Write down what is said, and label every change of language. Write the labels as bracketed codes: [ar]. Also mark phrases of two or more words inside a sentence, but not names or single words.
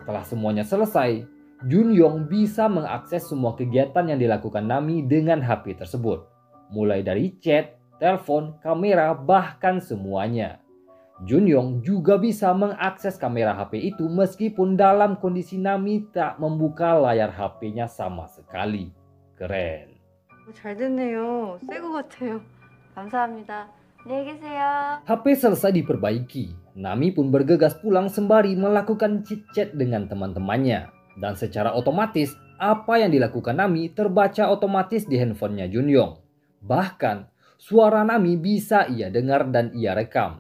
[id] Setelah semuanya selesai, Junyong bisa mengakses semua kegiatan yang dilakukan Nami dengan HP tersebut. Mulai dari chat, telepon, kamera, bahkan semuanya. Junyong juga bisa mengakses kamera HP itu meskipun dalam kondisi Nami tak membuka layar HP-nya sama sekali. Keren. [ko] 잘 됐네요. 새 거 같아요. 감사합니다. 안녕히 계세요. [id] HP selesai diperbaiki. Nami pun bergegas pulang sembari melakukan chit-chat dengan teman-temannya. Dan secara otomatis, apa yang dilakukan Nami terbaca otomatis di handphonenya Junyong. Bahkan, suara Nami bisa ia dengar dan ia rekam.